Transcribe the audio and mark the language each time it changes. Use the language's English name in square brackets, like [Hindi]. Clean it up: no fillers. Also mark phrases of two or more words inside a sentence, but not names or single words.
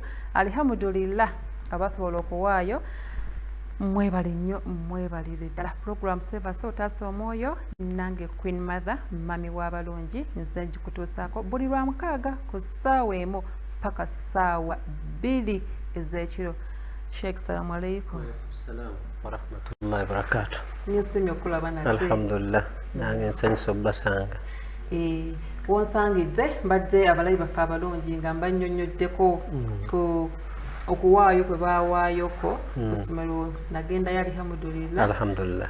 [Ganda] Alhamdulillah abasobola okuwaayo mwebale nnyo mwebalire ddala. Program Save a Soul Taasa Omwoyo nange Queen Mother mami w'abalungi nze gikutuusaako buli lwa mukaaga ku ssaawa emu paka ssaawa 2 ez'ekiro. [Arabic] شيخ سلام عليكم. السلام ورحمة الله وبركاته. [Ganda] Nisimye okulaba nate. Alhamdulillah. Nange nsanyusa obbasanga. Wonsangidde mbadde abalabi baffe abalungi nga mbannyonnyoddeko ku okuwaayo kwe baawaayoko ku ssomero nagendayo alhamdulillah. Alhamdulillah.